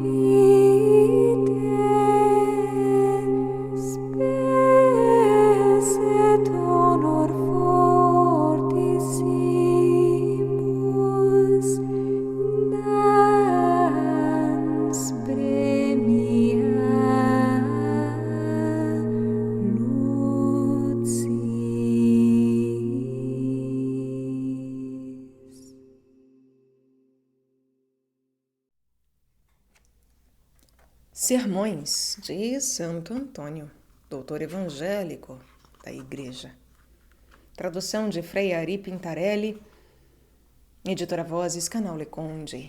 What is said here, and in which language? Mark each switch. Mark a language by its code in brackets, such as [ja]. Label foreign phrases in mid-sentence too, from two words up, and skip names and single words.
[la] vitae spes et honor fortissimus dans premia lucis. [pt] Sermões de Santo Antônio, doutor evangélico da Igreja. Tradução de Frei Ari Pintarelli, editora Vozes, Canal Leconde.